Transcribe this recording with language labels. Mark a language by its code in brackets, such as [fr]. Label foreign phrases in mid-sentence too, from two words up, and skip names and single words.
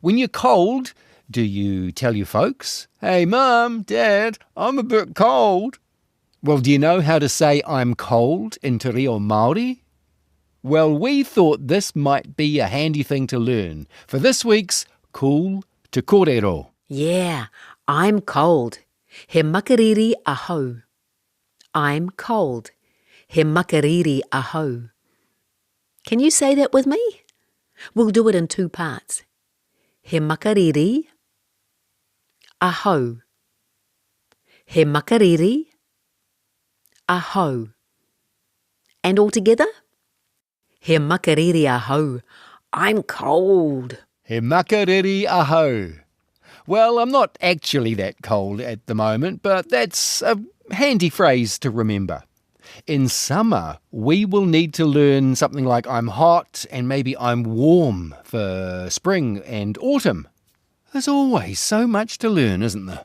[en] When you're cold, Do you tell your folks, "Hey, Mum, Dad, I'm a bit cold"? Well, do you know how to say "I'm cold" in Te Reo Māori? Well, we thought this might be a handy thing to learn for this week's Cool Te Kōrero. Yeah, I'm cold. [mi] He makariri ahau. [en] I'm cold. [mi] He makariri ahau. [en] Can you say that with me? We'll do it in 2 parts. [mi] He makariri ahau. He makariri ahau. [en] And all together? [mi] He makariri ahau. [en] I'm cold. [mi] He makariri ahau. [en] Well, I'm not actually that cold at the moment, but that's a handy phrase to remember. In summer, we will need to learn something like I'm hot and maybe I'm warm for spring and autumn. There's always so much to learn, isn't there?